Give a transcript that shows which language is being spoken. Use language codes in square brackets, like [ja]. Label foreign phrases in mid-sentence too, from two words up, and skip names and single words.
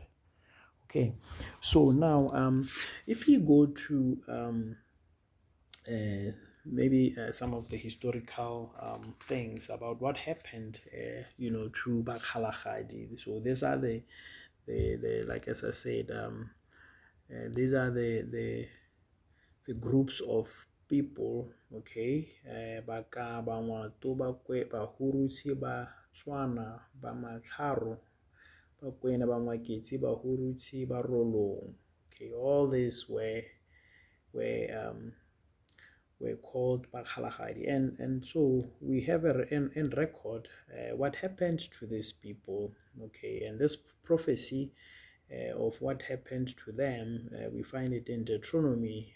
[en] Okay, so now if you go to maybe some of the historical things about what happened, to Bakgalagadi. So these are the like as I said, these are the groups of people. Okay, baka bangwato ba kwe ba hurutsi ba tswana ba matlharo ba kwena ba ngwaketsi ba hurutsi ba rolong. Okay, all these were called Bakgalagadi, and so we have in record what happened to these people. Okay, and this prophecy of what happened to them, we find it in Deuteronomy.